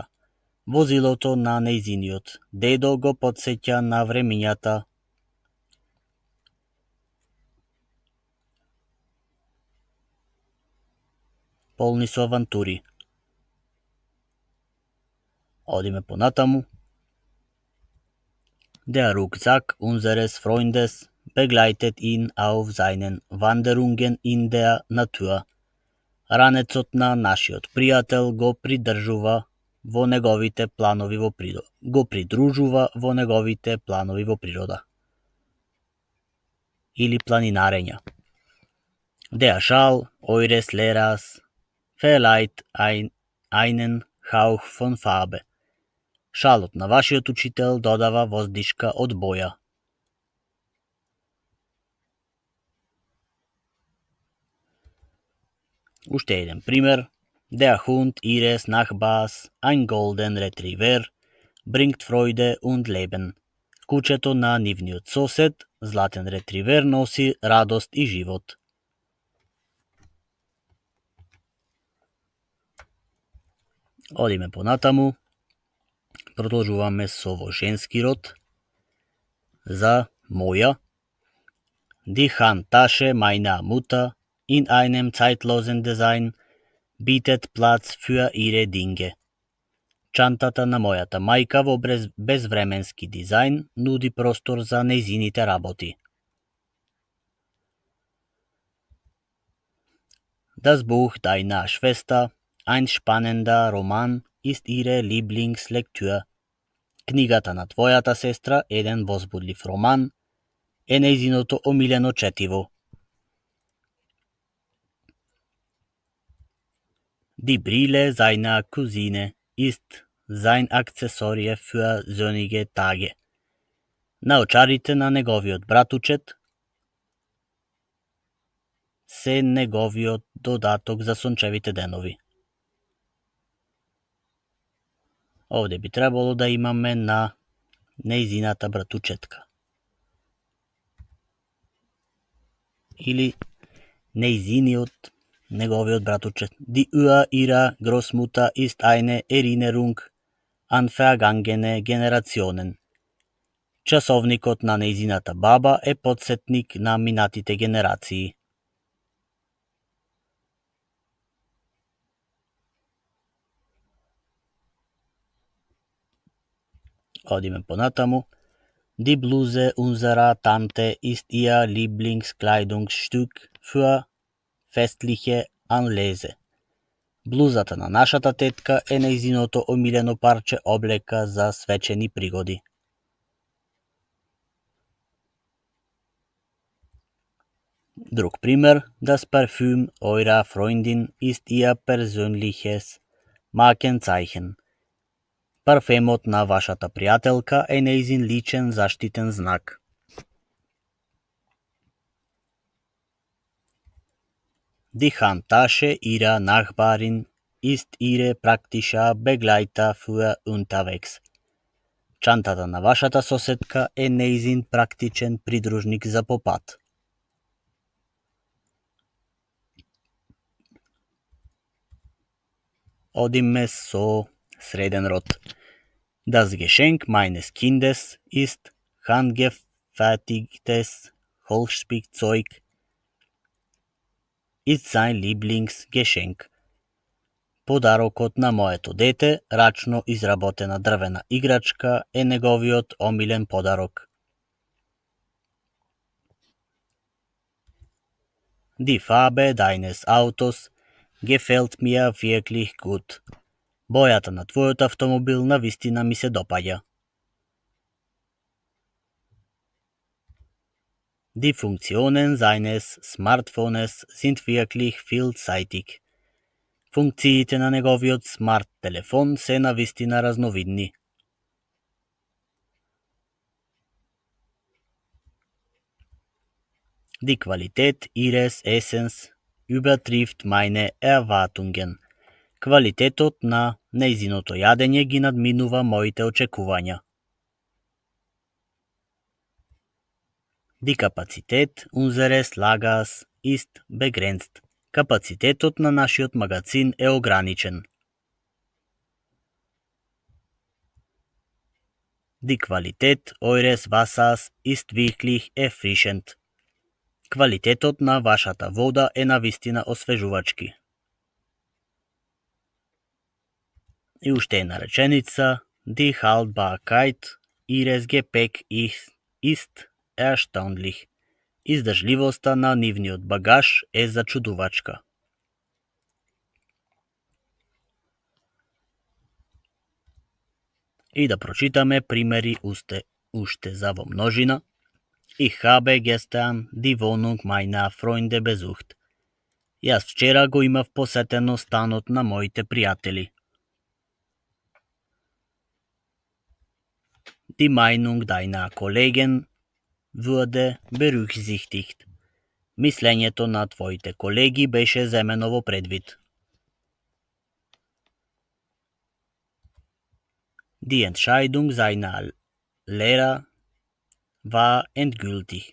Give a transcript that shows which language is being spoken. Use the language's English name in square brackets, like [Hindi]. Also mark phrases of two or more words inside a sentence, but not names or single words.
[Macedonian] Возилото на нејзиниот дедо го потсеќа на времињата полни со авантури. Одиме понатаму. [German] Der Rucksack unseres Freundes begleitet ihn auf seinen Wanderungen in der Natur. [Macedonian] Ранецот на нашиот пријател го придружува во неговите планови во природа. Или планинарења. [German] Der Schal eures Lehrers verleiht einen Hauch von Farbe. [Macedonian] Шалот на вашиот учител додава воздишка од боја. Уште еден пример. [German] Der Hund ihres Nachbars, ein Golden Retriever, bringt Freude und Leben. [Macedonian] Кучето на нивниот сосед, златен ретривер, носи радост и живот. Одиме понатаму. Продолжуваме со во женски род. За моја. [German] Die Handtasche meiner Mutter in einem zeitlosen Design bietet Platz für ihre Dinge. [Macedonian] Чантата на мојата мајка во безвременски дизајн нуди простор за нејзините работи. [German] Das Buch deiner Schwester, ein spannender Roman, ist ihre Lieblingslektür. [Macedonian] Книгата на твојата сестра, еден возбудлив роман, е нејзиното омилено четиво. [German] Die Brille seiner Cousine ist sein Accessorie für sonnige Tage. [Macedonian] Наочарите на неговиот братучет се неговиот додаток за сончевите денови. Овде би требало да имаме на нејзината братучетка. Или неговиот братучет. [German] Die Uhr ihrer Großmutter ist eine Erinnerung an vergangene Generationen. [Macedonian] Часовникот на нејзината баба е потсетник на минатите генерации. Одиме понатаму. [German] Die Bluse unserer Tante ist ihr Lieblingskleidungsstück für festliche Anlässe. [Macedonian] Блузата на нашата тетка е нејзиното омилено парче облека за свечени пригоди. Друг пример. [German] Das Parfüm eurer Freundin ist ihr persönliches Markenzeichen. [Macedonian] Парфемот на вашата пријателка е нејзин личен заштитен знак. [German] Die Handtasche ihrer Nachbarin ist ihre praktischer Begleiter für unterwegs. [Macedonian] Чантата на вашата соседка е нејзин практичен придружник за по пат. Одиме со среден род. [German] Das Geschenk meines Kindes ist handgefertigtes Holzspielzeug, ist sein Lieblingsgeschenk. [Macedonian] Подарокот на моето дете, рачно изработена дрвена играчка, е неговиот омилен подарок. [German] Die Farbe deines Autos gefällt mir wirklich gut. [Macedonian] Бојата на твојот автомобил навистина ми се допаѓа. [German] Die Funktionen seines Smartphones sind wirklich vielseitig. [Macedonian] Функциите на неговиот смарт телефон се навистина разновидни. [German] Die Qualität ihres Essens übertrifft meine Erwartungen. [Macedonian] Квалитетот на нејзиното јадење ги надминува моите очекувања. [German] Die Kapazität unseres Lagers ist begrenzt. [Macedonian] Капацитетот на нашиот магазин е ограничен. [German] Die Qualität eures Wassers ist wirklich erfrischend. [Macedonian] Квалитетот на вашата вода е навистина освежувачки. И уште една реченица. [German] Die Haltbarkeit ihres Gepäck ist erstaunlich. [Macedonian] Издржливоста на нивниот багаж е зачудувачка. И да прочитаме примери уште за во множина. [German] Ich habe gestern die Wohnung meiner Freunde besucht. [Macedonian] Јас вчера го имав посетено станот на моите пријатели. [German] Die Meinung deiner Kollegen wurde berücksichtigt. [Macedonian] Мислењето на твоите колеги беше земено во предвид. [German] Die Entscheidung seiner Lehrer war endgültig.